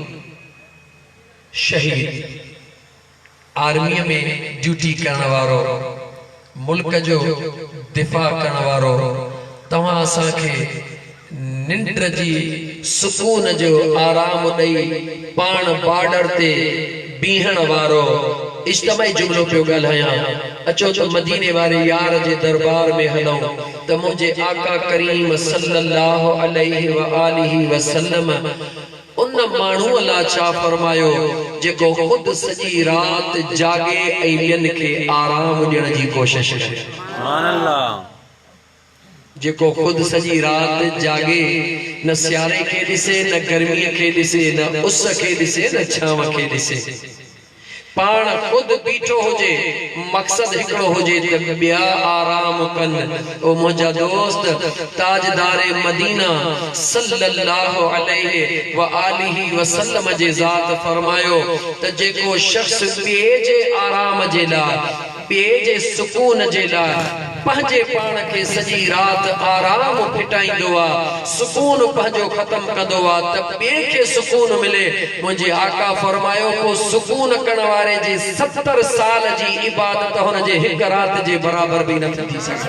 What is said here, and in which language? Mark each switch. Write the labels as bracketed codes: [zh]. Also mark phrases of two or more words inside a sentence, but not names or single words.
[sd] शहीद आर्मीअ में ड्यूटी करण वारो मुल्क जो दिफ़ा करण वारो तव्हां असांखे निंड जी सुकून जो आराम ॾेई पाण बॉर्डर ते बीहण वारो इज्तिमाई जुमलो पियो ॻाल्हायां अचो त मदीने वारे यार जे दरबार में हलूं त मुंहिंजे आका करीम [ar] صلى الله عليه و آله وسلم [sd] उन माण्हू अल्लाह छा फरमायो जेको खुद सॼी रात जागे ऐं ॿियनि खे आराम ॾियण जी कोशिश करे [ar] سبحان الله [sd] जेको खुद सॼी रात जागे न सियारे खे ॾिसे न गर्मीअ खे ॾिसे न उस खे ॾिसे न छांव खे ॾिसे पाण खुद बीठो हुजे मकसद हिकिड़ो हुजे त ॿिया आराम कनि ओ मुंहिंजा दोस्त ताजदार मदीना [ar] صلى الله عليه و آله وسلم [sd] जे ज़ात फरमायो त जेको शख्स ॿिए जे आराम जे लाइ ॿिए जे सुकून जे लाइ पंहिंजे पाण खे सॼी रात आराम फिटाईंदो आहे सुकून पंहिंजो ख़त्म कंदो आहे त ॿिए खे सुकून मिले मुंहिंजे आका फरमायो को सुकून करण वारे जी 70 साल जी इबादत हुन जे हिक रात जे बराबर बि न थी सघे